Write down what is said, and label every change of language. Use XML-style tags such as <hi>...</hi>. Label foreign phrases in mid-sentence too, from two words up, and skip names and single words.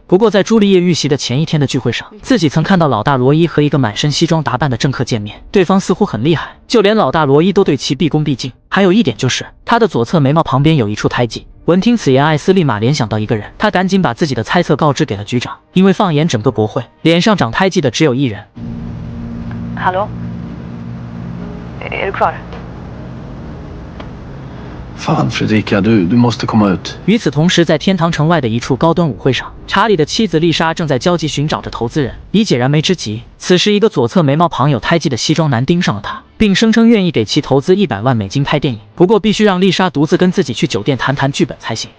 <zh>不过在朱丽叶遇袭的前一天的聚会上，自己曾看到老大罗伊和一个满身西装打扮的政客见面，对方似乎很厉害，就连老大罗伊都对其毕恭毕敬。还有一点就是，他的左侧眉毛旁边有一处胎记。闻听此言，艾斯立马联想到一个人，他赶紧把自己的猜测告知给了局长。因为放眼整个国会，脸上长胎记的只有一人。</zh> <sv>Hallå? Är du kvar? Fan Fredrika, du måste komma ut.</sv> <zh>与此同时，在天堂城外的一处高端舞会上，查理的妻子丽莎正在焦急寻找着投资人，以解燃眉之急。此时，一个左侧眉毛旁有胎记的西装男盯上了他，并声称愿意给其投资100万美金拍电影，不过必须让丽莎独自跟自己去酒店谈谈剧本才行。</zh>